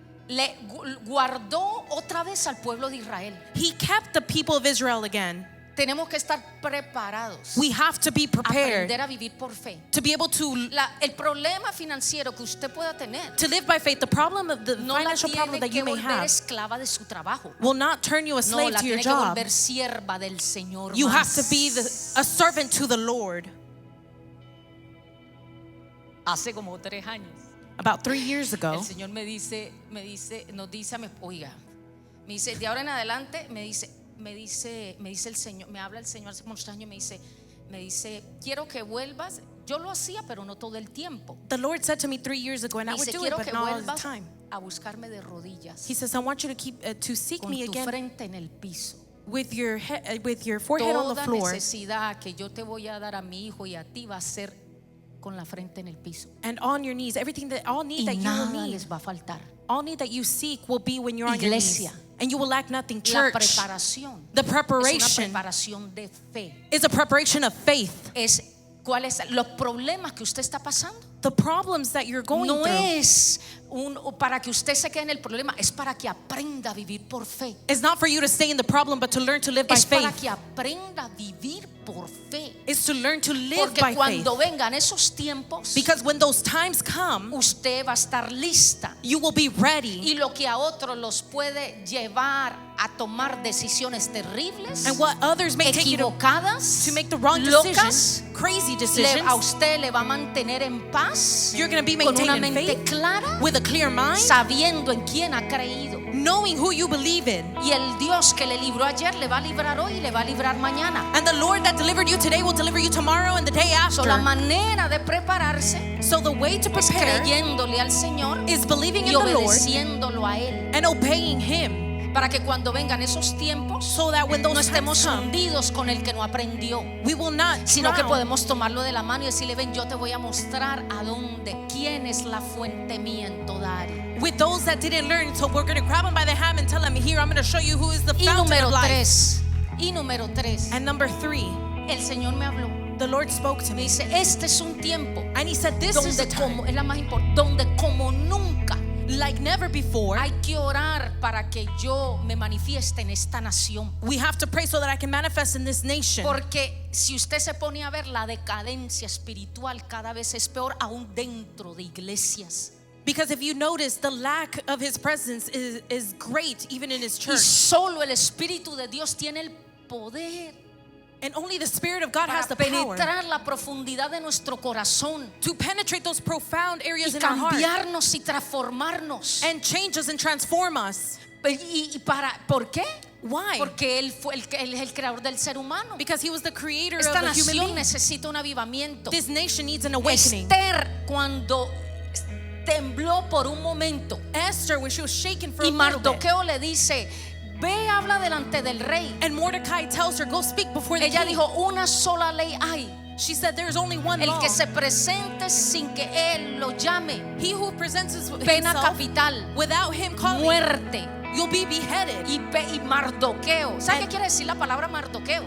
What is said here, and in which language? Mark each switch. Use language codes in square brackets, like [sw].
[es] le guardó otra vez al pueblo de Israel. [en] he kept the people of Israel again. [es] Tenemos que estar preparados. [en] We have to be prepared [es] Aprender a vivir por fe. [en] to be able to [es] El problema financiero que usted pueda tener [en] live by faith. The problem of the [es] no la [en] financial problem [es] tiene [en] that you [es] que [en] may [es] volver [en] have [es] esclava de su trabajo. [en] will not turn you a slave [es] la [en] to your [es] tiene que [en] job. [es] volver sierva del Señor. [en] You have [es] más. [en] to be a servant to the Lord. [es] Hace como 3 años, [en] About 3 years ago, [es] el Señor nos dice a mi oiga, me dice, de ahora en adelante, me dice el Señor, me habla el Señor hace muchos años, me dice, quiero que vuelvas. Yo lo hacía, pero no todo el tiempo. [en] the Lord said to me 3 years ago, and I would [es] Dice, [en] do it, [es] quiero [en] but [es] que [en] not all the [es] vuelvas [en] time. [es] a buscarme de rodillas, [en] He says, I want you to keep to seek [es] con [en] me [es] tu [en] again [es] frente en el piso. [en] with your forehead on the [es] Toda [en] floor, [es] necesidad que yo te voy a dar a mi hijo y a ti va a ser con la frente en el piso. [en] and on your knees. All [es] Y [en] need that you will [es] nada [en] need, [es] les va a faltar. [en] all need that you seek will be when you're on your [es] Iglesia. [en] knees, and you will lack nothing. [es] La [en] Church, [es] preparación [en] the [es] es una [en] preparation [es] preparación de fe. [en] is a preparation of faith. [es] ¿Cuáles los problemas que usted está pasando? [en] The problems that you're going [es] no [en] through [es] es para que usted se quede en el problema, es para que aprenda a vivir por fe. [en] is not for you to stay in the problem, but to learn to live by [es] Es para [en] faith. [es] que aprenda a vivir por fe. [en] It's to learn to live [es] Porque [en] by faith. [es] cuando vengan esos tiempos, [en] Because when those times come, [es] usted va a estar lista. [en] you will be ready. [es] Y lo que a otros los puede llevar a tomar decisiones terribles, [en] And what others may take you [es] equivocadas, [en] to make the wrong [es] locas, [en] decisions, crazy [es] a [en] decisions, [es] usted le va a mantener en paz, [en] you're going to be [es] con una [en] maintained in [es] mente [en] faith, [es] clara, [en] with a clear mind, [es] sabiendo en quién ha creído. [en] knowing who you believe in. [es] Y el Dios que le libró ayer le va a librar hoy y le va a librar mañana. [en] And the Lord that delivered you today will deliver you tomorrow and the day So, [es] la [en] after. [es] manera de prepararse [en] So the way to [es] es [en] prepare [es] creyéndole al Señor [en] is believing [es] y [en] in the Lord [es] obedeciéndolo a Él, [en] and obeying Him, [es] para que cuando vengan esos tiempos [en] so that when [es] no [en] those [es] estemos [en] times come, [es] hundidos con el que no aprendió, [en] we will not [es] sino que [en] drown. [es] podemos tomarlo de la mano y decirle: ven, yo te voy a mostrar a dónde, quién es la fuente mía en toda área. [en] With those that didn't learn, so we're going to grab them by the hand and tell them, here, I'm going to show you who is the [es] Y [en] fountain [es] número [en] of life. [es] 3, y número 3, [en] And number 3, [es] el Señor me habló, [en] the Lord spoke to [es] me [en] me, [es] dice: este es un tiempo [en] and He said, this is the [es] donde [en] time, [es] como, es la más importante, donde como nunca [en] like never before, [es] hay que orar para que yo me manifieste en esta nación. [en] we have to pray so that I can manifest in this nation. [es] Porque si usted se pone a ver, la decadencia espiritual cada vez es peor, aún dentro de iglesias. [en] Because if you notice, the lack of His presence is great even in His [es] Y [en] church. [es] solo el Espíritu de Dios tiene el poder [en] And only the Spirit of God [es] para [en] has the power [es] penetrar la profundidad de nuestro corazón [en] to penetrate those profound areas [es] y [en] in our heart [es] cambiarnos y transformarnos. [en] and change us and transform us. [es] ¿Por qué? [en] Why? [es] Porque Él es el creador del ser humano. [en] Because He was the creator of [es] Esta [en] the human [es] nación [en] being. [es] necesita un avivamiento. [en] This nation needs an awakening. [es] Esther, cuando tembló por un momento [en] Esther, when she was shaken for a [es] y [en] little bit, [es] Mardoqueo le dice: ve, habla delante del rey. [en] and Mordecai tells her, go speak before the [es] Ella [en] king. [es] dijo: una sola ley hay, [en] She said, there's only one [es] el [en] law. [es] que se presente sin que él lo llame, [en] He who presents [es] pena [en] himself [es] capital, [en] without him calling, [es] muerte. [en] you'll be beheaded. [es] Y Mardoqueo, ¿sabe qué [en] And- [es] quiere decir la palabra Mardoqueo?